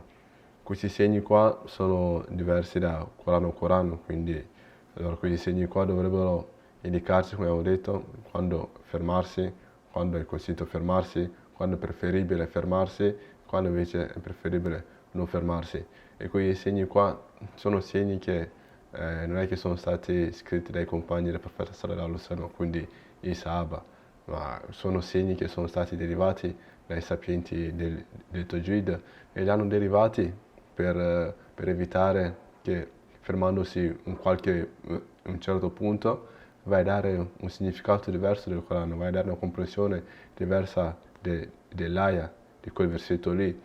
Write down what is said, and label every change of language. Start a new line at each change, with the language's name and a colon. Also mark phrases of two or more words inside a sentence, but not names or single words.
Italian: Questi segni qua sono diversi da Corano a Corano, quindi allora, questi segni qua dovrebbero indicarci, come avevo detto, quando fermarsi, quando è consigliato fermarsi, quando è preferibile fermarsi, quando invece è preferibile non fermarsi. E quei segni qua sono segni che non è che sono stati scritti dai compagni del profeta
Arabic: صلى الله عليه وسلم,
Italian: quindi i Sahaba, ma sono segni che sono stati derivati dai sapienti del Tajwid e li hanno derivati per evitare che fermandosi un certo punto vai a dare un significato diverso del Corano, vai a dare una comprensione diversa dell'aya, di quel versetto lì.